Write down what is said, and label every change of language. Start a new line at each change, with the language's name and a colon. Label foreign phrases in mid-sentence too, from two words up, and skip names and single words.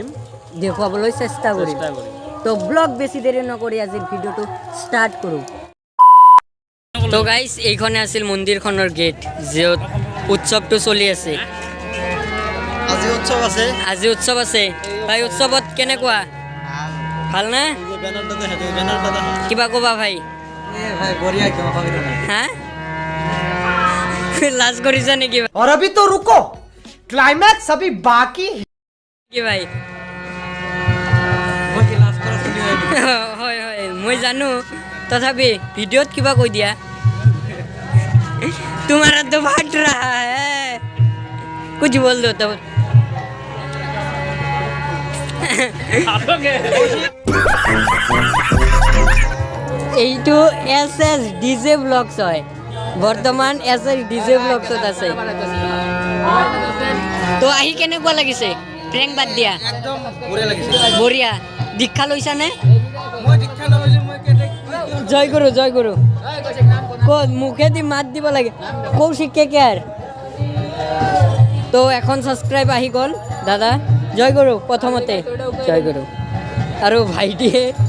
Assamese: দেখুৱাবলৈ চেষ্টা কৰিম তো ব্লগ বেছি দেৰি নকৰি আজিৰ ভিডিঅ'টো ষ্টাৰ্ট কৰোঁ তো গাইজ এইখনে আছিল মন্দিৰখনৰ গেট য'ত উৎসৱটো চলি আছে আজি উৎসৱ আছে ভাই উৎসৱত কেনেকুৱা ভাল না কিবা ক'বা ভাই হা লাজ কৰিছা নেকি
Hindi: और अभी तो रुको क्लाइमैक्स अभी बाकी
Assamese: কি ভাই হয় মই জানো তথাপি ভিডিঅ'ত কিবা কৈ দিয়া
Hindi: तुम्हारा तो फाट रहा है कुछ बोल दो तो
Assamese: এইটো SS ডিজে ব্লগছ হয় বৰ্তমান SS ডিজে ব্লগছত আছে তো আহি কেনেকুৱা লাগিছে প্ৰেংক বাদ দিয়া
Hindi: एकदम बढ़िया
Assamese: দীক্ষা লৈছা নে জয় গুৰু ক'ত মুখেদি মাত দিব লাগে কৌশিক কেকেআৰ তো এখন সাবস্ক্রাইব আহি গ'ল দাদা জয় গুৰু প্ৰথমতে জয় গুৰু আৰু ভাইটিয়ে